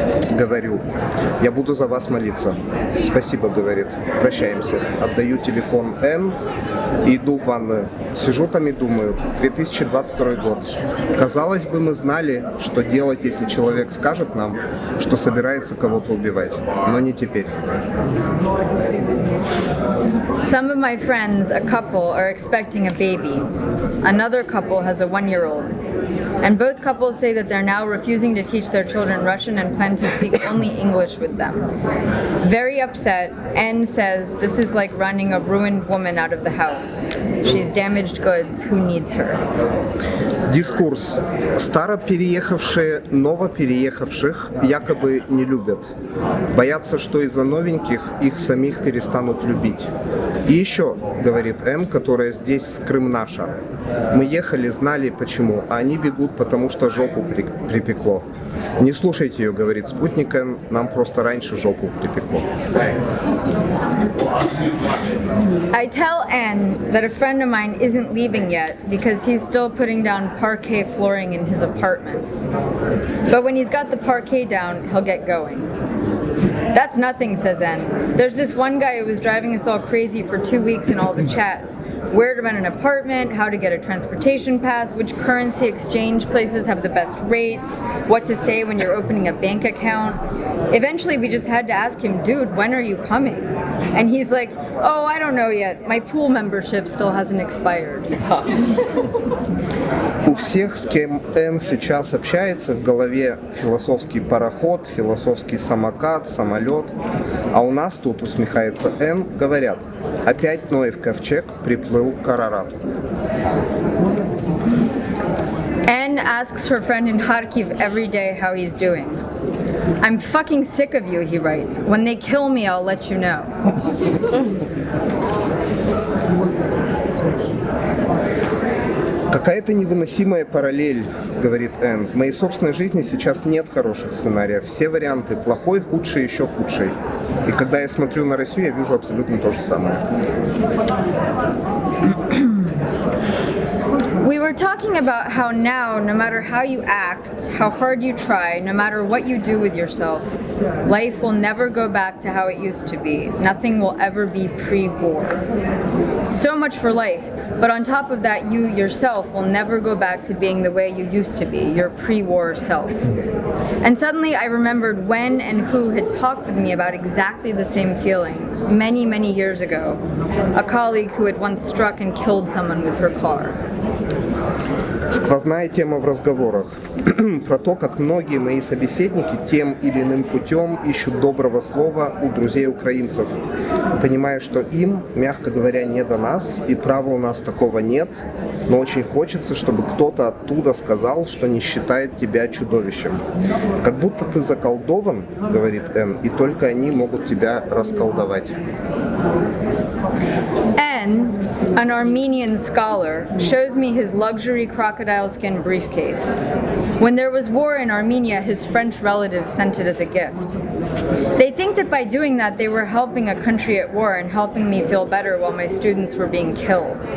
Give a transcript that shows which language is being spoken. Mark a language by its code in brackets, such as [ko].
[ru] Говорю: «Я буду за вас молиться». «Спасибо», говорит. Прощаемся. Отдаю телефон Н и иду в ванную. Сижу там и думаю: 2022 год. Казалось бы, мы знали, что делать, если человек скажет нам, что собирается кого-то убивать. Но не теперь. [en] Some of my friends, a couple, are expecting a baby. Another couple has a 1-year-old. And both couples say that they're now refusing to teach their children Russian and plan to speak only English with them. Very upset, N says this is like running a ruined woman out of the house. She's damaged goods. Who needs her? [ru] Дискурс. Старо переехавшие новопереехавших якобы не любят. Боятся, что из-за новеньких их самих перестанут любить. И еще, говорит Н, которая здесь Крым наша. Мы ехали, знали почему, а они бегут, потому что жопу припекло. Не слушайте ее, говорит спутник Н, нам просто раньше жопу припекло. [en] I tell N that a friend of mine isn't leaving yet because he's still putting down parquet flooring in his apartment. But when he's got the parquet down, he'll get going. That's nothing, says N. There's this one guy who was driving us all crazy for 2 weeks in all the chats. Where to rent an apartment, how to get a transportation pass, which currency exchange places have the best rates, what to say when you're opening a bank account. Eventually we just had to ask him, dude, when are you coming? And he's like, oh, I don't know yet. My pool membership still hasn't expired. [ru] У всех, с кем Н сейчас общается, в голове философский пароход, философский самокат, самолет. А у нас тут, усмехается Н, говорят: опять Ноев ковчег приплыл к Арарату. [en] N asks her friend in Kharkiv every day how he's doing. I'm fucking sick of you, he writes. When they kill me, I'll let you know. [ru] Какая-то невыносимая параллель, говорит Энн. В моей собственной жизни сейчас нет хороших сценариев. Все варианты плохой, худший, еще худший. И когда я смотрю на Россию, я вижу абсолютно то же самое. [en] We were talking about how now, no matter how you act, how hard you try, no matter what you do with yourself, life will never go back to how it used to be. Nothing will ever be pre-war. So much for life, but on top of that, you yourself will never go back to being the way you used to be, your pre-war self. And suddenly I remembered when and who had talked with me about exactly the same feeling many, many years ago. A colleague who had once struck and killed someone with her car. [ru] Сквозная тема в разговорах про то, как многие мои собеседники тем или иным путем ищут доброго слова у друзей украинцев, понимая, что им, мягко говоря, не до нас, и права у нас такого нет, но очень хочется, чтобы кто-то оттуда сказал, что не считает тебя чудовищем. Как будто ты заколдован, говорит Энн, и только они могут тебя расколдовать. [en] N, an Armenian scholar, shows me his luxury crocodile skin briefcase. When there was war in Armenia, his French relatives sent it as a gift. They think that by doing that, they were helping a country at war and helping me feel better while my students were being killed.